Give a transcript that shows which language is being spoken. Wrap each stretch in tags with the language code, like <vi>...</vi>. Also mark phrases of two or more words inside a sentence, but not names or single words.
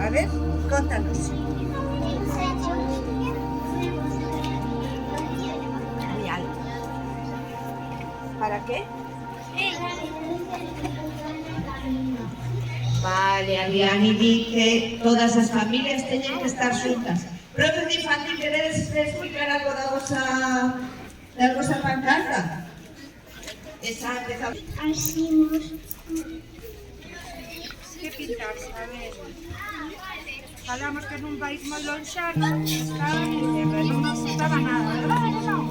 <gl>A ver, contanos.</gl> <es>Muy alto. ¿Para qué?</es> <gl>Vale, Ariani dice todas as familias teñen que estar xuntas. Profe de infantil, queredes explicar algo da vosa pancarta? Esa empezamos.</gl> <es>Hacimos</es> <gl>Que pintarse, a ver. Falamos que nun país moi lonxano estaba en guerra, non necesitaba nada, verdade que non?</gl>